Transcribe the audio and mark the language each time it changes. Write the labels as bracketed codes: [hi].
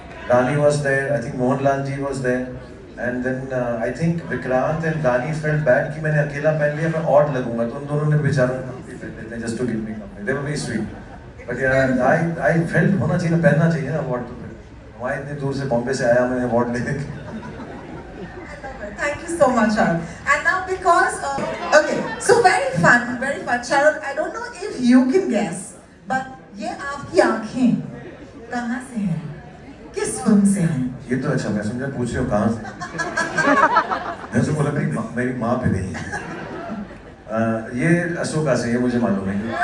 [en] Rani was there. I think Mohanlal ji was there. And then I think Vikrant and Rani felt bad [hi] कि मैंने अकेला पहन लिया, मैं odd लगूंगा, तो उन दोनों ने बेचारा [en] just to give me company. They were very sweet. But yeah, I felt [hi] होना चाहिए, पहनना चाहिए ना award तो। वहाँ इतनी दूर से बॉम्बे से आया मैंने award लेने के। [en] Thank you so much, Shah Rukh. And now because, okay, so very fun, Shah Rukh. I don't know if you can guess, but [hi] ये आपकी आँखें कहाँ से हैं? किस फिल्म से हैं? ये तो अच्छा, मैं समझा पूछ रहे हो कहाँ से? मैं तो बोला मेरी माँ पे नहीं है। ये अशोका से, ये मुझे मालूम है।